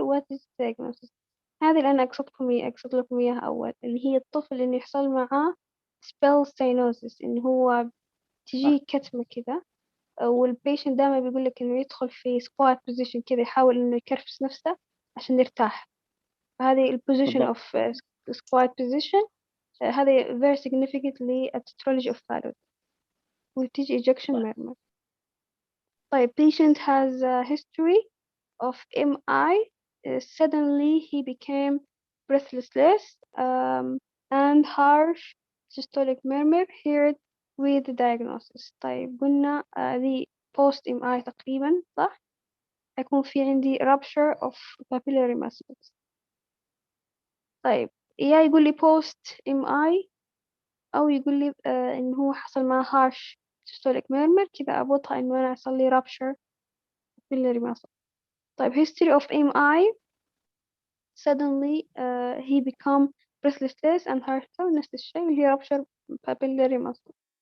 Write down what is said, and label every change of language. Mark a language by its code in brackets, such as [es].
[en] What is diagnosis؟ [ar] هذه اللي أنا أقصد لكم إياها أول، اللي هي الطفل اللي يحصل معاه spell cyanosis، إن هو تجي كتمة كذا، والبيشنت دائما بيقول لك إنه يدخل في squat position كذا، يحاول إنه يكرفس نفسه عشان يرتاح. فهذه ال position of squat position هذه [en] very significantly a tetralogy of Fallot [ar] وتيجي ejection murmur. [en] طيب patient has a history of MI. Suddenly he became breathless and harsh systolic murmur heard with the diagnosis. [ar] طيب قلنا [en] the post MI [ar] تقريبا صح؟ يكون في عندي rupture of papillary muscles. طيب يا يقول لي post MI أو يقول لي إن هو حصل معه [en] harsh systolic murmur، [ar] كذا أبوطها إنه أنا حصل لي rupture papillary muscle. [en] طيب history of MI suddenly he become breathless and harsh، [ar] نفس الشيء اللي هي [en] rupture papillary muscle.